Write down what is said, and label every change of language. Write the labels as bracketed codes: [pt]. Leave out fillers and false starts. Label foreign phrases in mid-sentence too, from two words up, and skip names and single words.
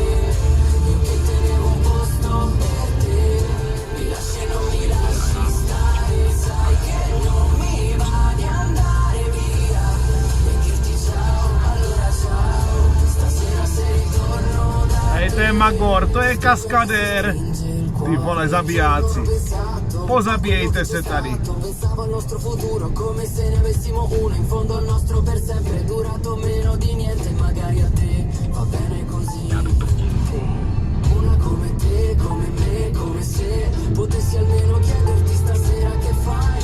[it] Io che tenevo un posto per te, mi lasci e non mi lasci stare. Sai che non mi va di andare via e dirti ciao, allora ciao. Stasera se ritorno da te. [cs] Hej, to je Magor, to je kaskadér. Ty vole, zabijáci. Pozabijejte se tady. [it] Pensavo al nostro futuro come se ne avessimo uno. In fondo al nostro per sempre è durato meno di niente. Magari a te va bene così. Una come te, come me, come se potessi almeno chiederti stasera che fai.